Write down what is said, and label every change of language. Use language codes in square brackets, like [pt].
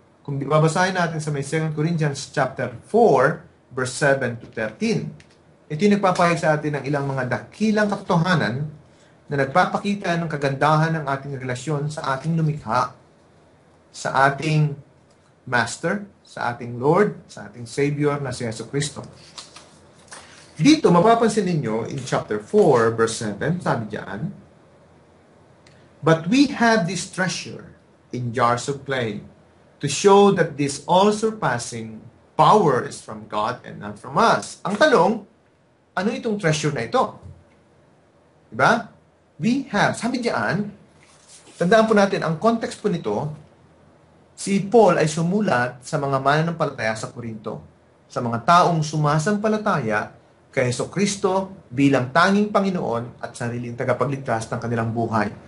[tl] Kung babasahin natin sa may [en] 2 Corinthians chapter 4, verse 7 to 13, [tl] ito yung nagpapahayag sa atin ng ilang mga dakilang katotohanan na nagpapakita ng kagandahan ng ating relasyon sa ating lumikha, sa ating Master, sa ating Lord, sa ating Savior na si Jesucristo. Dito, mapapansin ninyo [en] in chapter 4, verse 7, [tl] sabi diyan, [en] "But we have this treasure in jars of clay to show that this all-surpassing power is from God and not from us." [tl] Ang tanong, ano itong treasure na ito? Diba? [en] We have. [tl] Sabi diyan, tandaan po natin, ang context po nito, si Paul ay sumulat sa mga mananampalataya sa Korinto, sa mga taong sumasampalataya kay Jesucristo bilang tanging Panginoon at sariling tagapagligtas ng kanilang buhay.